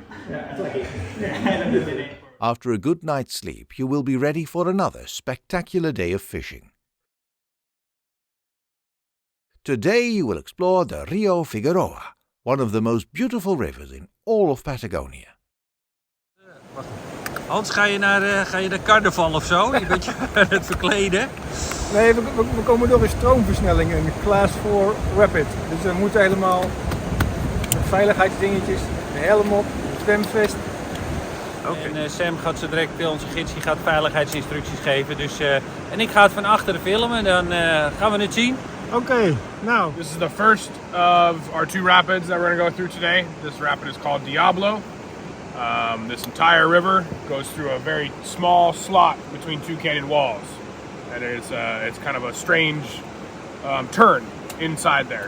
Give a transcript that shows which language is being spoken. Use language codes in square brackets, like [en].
[en] Yeah, it's like it. I don't know the name. After a good night's sleep, you will be ready for another spectacular day of fishing. Today you will explore the Rio Figueroa, one of the most beautiful rivers in all of Patagonia. [nl] Hans, ga je naar carnaval of zo? Je bent je aan het verkleden? Nee, we komen door een stroomversnelling, een class 4 rapid. Dus we moeten helemaal met veiligheidsdingetjes, de helm op, de zwemvest. Okay. En Sam gaat zo direct, onze gids, die gaat veiligheidsinstructies geven. Dus, en ik ga het van achteren filmen, dan gaan we het zien. [en] Okay, now. This is the first of our 2 rapids that we're going to go through today. This rapid is called Diablo. This entire river goes through a very small slot between 2 canyon walls. And it's kind of a strange turn inside there.